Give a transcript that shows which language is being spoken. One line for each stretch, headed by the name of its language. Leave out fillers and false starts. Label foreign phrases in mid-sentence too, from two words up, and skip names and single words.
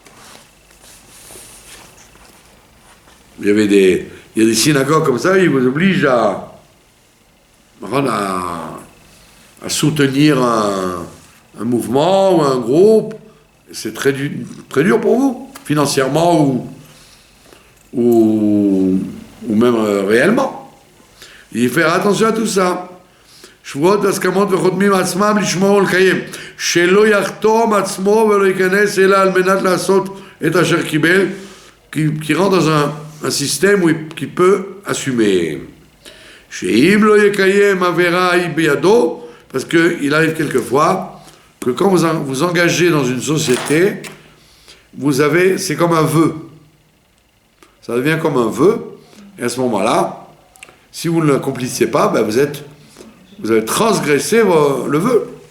French: Il y a des synagogues comme ça, ils vous obligent à soutenir un mouvement ou un groupe. C'est très dur pour vous, financièrement ou même réellement. Il faut faire attention à tout ça.
Hebrew: שבועות והסכמות וחותמים עצמם לשמור ולקיים, שלא יחתום עצמו ולא ייכנס אלא על מנת לעשות את אשר קיבל,
French: qui rentre dans un système qui peut assumer.
Hebrew: שאם לא יקיים עבירה היא בידו,
French: parce qu'il arrive quelquefois que quand vous vous engagez dans une société, c'est comme un vœu. Ça devient comme un vœu, et à ce moment-là, si vous ne l'accomplissez pas, ben vous avez transgressé le vœu.